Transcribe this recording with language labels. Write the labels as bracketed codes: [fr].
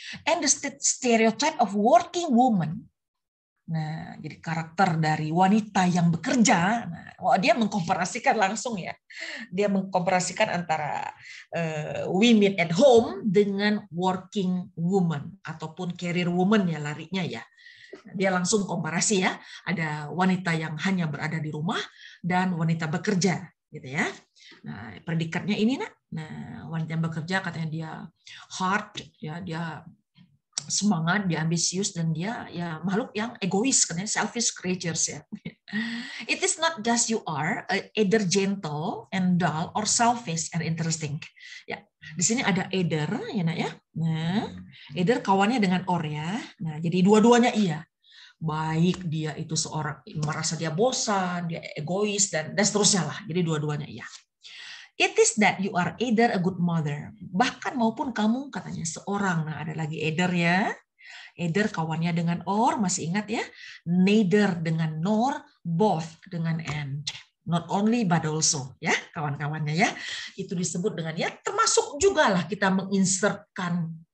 [en] And the stereotype of working woman. [id] Nah, jadi karakter dari wanita yang bekerja, nah, dia mengkomparasikan langsung ya. Dia mengkomparasikan antara women at home dengan working woman ataupun career woman ya larinya ya. Dia langsung komparasi ya, ada wanita yang hanya berada di rumah dan wanita bekerja gitu ya. Nah, predikatnya ini Nak. Nah, wanita yang bekerja katanya dia hard ya, dia semangat, dia ambisius, dan dia ya makhluk yang egois katanya, [en] selfish creatures [id] ya. [en] It is not just you are either gentle and dull or selfish and interesting. [id] Ya, di sini ada either ya Nak ya. Nah, either kawannya dengan or ya. Nah, jadi dua-duanya iya. Baik dia itu seorang merasa dia bosan, dia egois dan seterusnya lah. Jadi dua-duanya iya. [en] It is that you are either a good mother. [id] Bahkan maupun kamu katanya seorang. Nah, ada lagi either ya. Either kawannya dengan or, masih ingat ya. Neither dengan nor, both dengan and. Not only but also ya, kawan-kawannya ya. Itu disebut dengan ya, termasuk juga lah kita menginsertkan.